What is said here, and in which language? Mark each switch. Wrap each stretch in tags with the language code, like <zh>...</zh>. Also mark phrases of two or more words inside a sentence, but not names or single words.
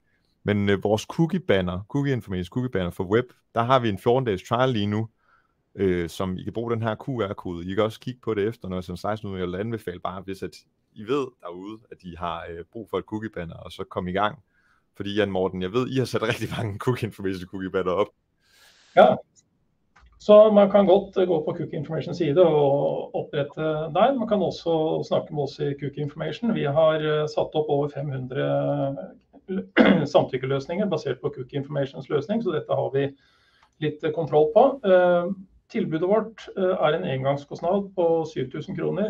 <da>Men vores cookie banner for web, der har vi en 14-dages trial lige nu, som I kan bruge den her QR-kode. I kan også kigge på det efter, når som 16 uger, eller anbefale bare, hvis at I ved derude, at I har brug for et cookie banner, og så kom i gang. Fordi Jan Morten, jeg ved, I har sat rigtig mange cookie banner op.</da> <no>Ja, så man kan godt gå på Cookie Information side og opprette der. Man kan også snakke med oss i Cookie Information. Vi har satt opp over 500 samtykkeløsninger basert på Cookie Informations løsning, så dette har vi litt kontroll på. Tilbudet vårt en engangskostnad på 7.000 kroner.</no>